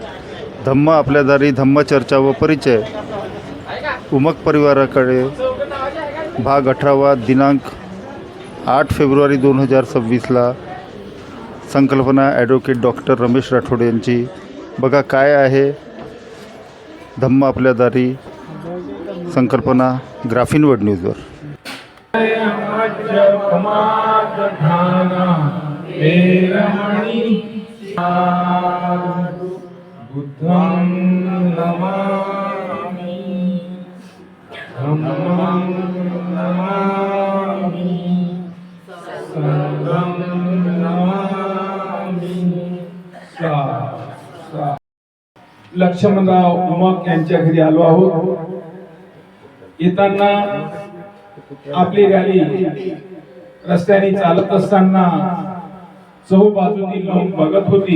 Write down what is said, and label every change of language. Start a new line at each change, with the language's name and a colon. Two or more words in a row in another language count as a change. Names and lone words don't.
Marathi: धम्म आपल्या दारी, धम्मचर्चा व परिचय उमक परिवाराकडे भाग 18 दिनांक 8 फेब्रुवारी 2026ला संकल्पना ॲडव्होकेट डॉक्टर रमेश राठोड यांची. बघा काय आहे धम्म आपल्या दारी संकल्पना ग्राफीण वर्ल्ड न्यूजवर.
Pali: बुद्धं नमामि धम्मं नमामि संघं नमामि.
Marathi: लक्ष्मणराव उमक यांच्या घरी आलो आहोत. येताना आपली रॅली रस्त्याने चालत असताना चहूबाजूनी लोक बघत होती.